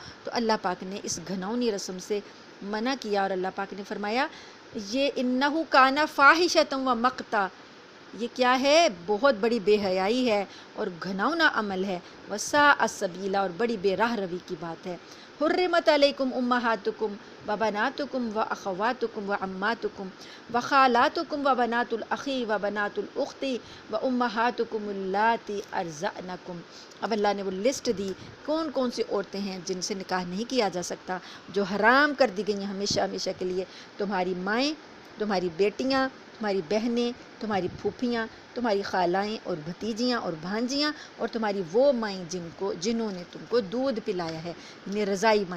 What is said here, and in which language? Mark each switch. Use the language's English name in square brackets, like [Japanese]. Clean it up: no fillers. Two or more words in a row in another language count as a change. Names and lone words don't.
[Urdu] تو اللہ پاک نے اس گھناؤنی رسم سے منع کیا، اور اللہ پاک نے فرمایا یہ [Arabic] انہو کانا فاحشۃ و مقتا، [Urdu] یہ کیا ہے، بہت بڑی بے حیائی ہے اور گھناؤنا عمل ہے، [Arabic] وساء سبیلا، [Urdu] اور بڑی بے راہ روی کی بات ہے۔ [Arabic] حرمت علیکم امہاتکم و بناتکم و اخواتکم و عماتکم و خالاتکم و بنات الاخی و بنات الاخت و امہاتکم اللاتی ارضعنکم۔ [Urdu] اب اللہ نے وہ لسٹ دی کون کون سی عورتیں ہیں جن سے نکاح نہیں کیا جا سکتا، جو حرام کر دی گئی ہیں ہمیشہ ہمیشہ کے لیے، تمہاری مائیں، تمہاری بیٹیاں، تمہاری بہنیں، تمہاری پھوپھیاں، تمہاری خالائیں اور بھتیجیاں اور بھانجیاں، اور تمہاری وہ مائیں جنہوں نے تم کو دودھ پلایا ہے، یعنی رضائی مائیں۔